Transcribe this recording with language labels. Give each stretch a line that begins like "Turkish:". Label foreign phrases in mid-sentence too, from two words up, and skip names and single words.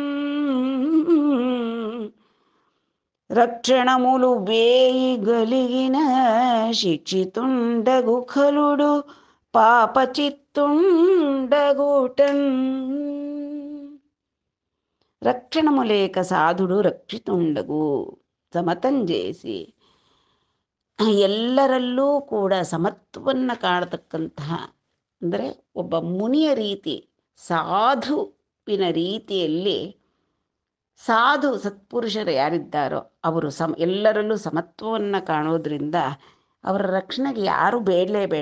Telugu: రక్షణములు వేయి గలిగిన శిక్షితుండగు ఖలుడు పాపచిత్తుండగుటన్ రక్షణములేక సాధుడు రక్షితుండగు సమతం చేసి
Kannada: ಎಲ್ಲರಲ್ಲೂ ಕೂಡ ಸಮತ್ವವನ್ನು ಕಾಣತಕ್ಕಂತಹ, ಅಂದರೆ ಒಬ್ಬ ಮುನಿಯ ರೀತಿ, ಸಾಧುವಿನ ರೀತಿಯಲ್ಲಿ, ಸಾಧು ಸತ್ಪುರುಷರು ಯಾರಿದ್ದಾರೋ ಅವರು ಎಲ್ಲರಲ್ಲೂ ಸಮತ್ವವನ್ನು ಕಾಣೋದ್ರಿಂದ ಅವರ ರಕ್ಷಣೆಗೆ ಯಾರೂ ಬೇಡಲೇ ಬೇಡ.